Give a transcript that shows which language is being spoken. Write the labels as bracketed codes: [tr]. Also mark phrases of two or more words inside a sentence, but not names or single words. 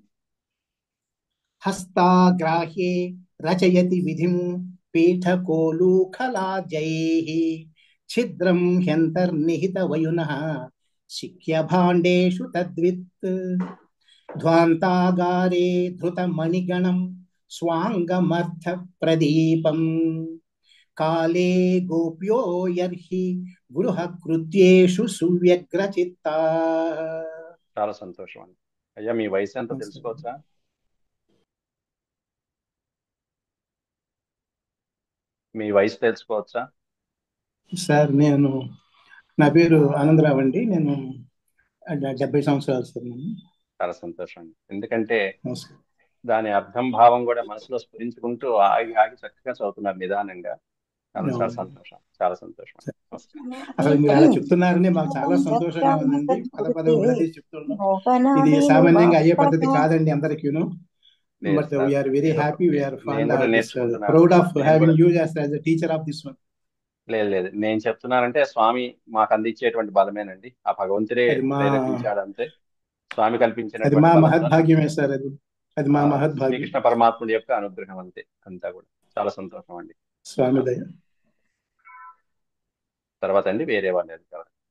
[sa] हस्ताग्राह्ये रचयति विधिं पीठकोलूखलाद्यैः छिद्रं ह्यन्तर्निहितवयुनः शिक्यभाण्डेषु तद्वित् ध्वान्तागारे धृतमणिगणं स्वाङ्गमर्थप्रदीपम् काले गोप्यो यर्हि गृहकृत्येषु सुव्यग्रचित्ताः. [te] చాలా సంతోషం అండి. అయ్యా మీ వయసు ఎంత తెలుసుకోవచ్చా? మీ వయసు తెలుసుకోవచ్చా? సార్ నా పేరు ఆనందరావు అండి. నేను 70 సంవత్సరాలు సార్. చాలా సంతోషం అండి. ఎందుకంటే నమస్కారం. దాని అర్థం భావం కూడా మనసులో స్ఫురించుకుంటూ ఆగి ఆగి చక్కగా చదువుతున్నారు నిదానంగా. చాలా సంతోషం, చాలా సంతోషం. అసలు మీరు అలా చెప్తున్నారని మాకు చాలా సంతోషంగా ఉందండి. పదే చెప్తున్నాం. ఇది సామాన్యంగా అయ్యే పద్ధతి కాదండి అందరికీను. [en] But we are very happy. We are proud of having you as a teacher of this one. [te] లేదు, నేను చెప్తున్నానంటే స్వామి మాకు అందించేటువంటి బలమేనండి. ఆ భగవంతుడే ప్రేరేపించాడు అంతే. స్వామి కల్పించిన మహద్భాగ్యమే సార్. అది మా మహద్భాగ్యం. శ్రీకృష్ణ పరమాత్ముడి యొక్క అనుగ్రహం అంతే. అంతా కూడా చాలా సంతోషం అండి. స్వామి దయ. తర్వాత అండి వేరే వాళ్ళు కావాలి.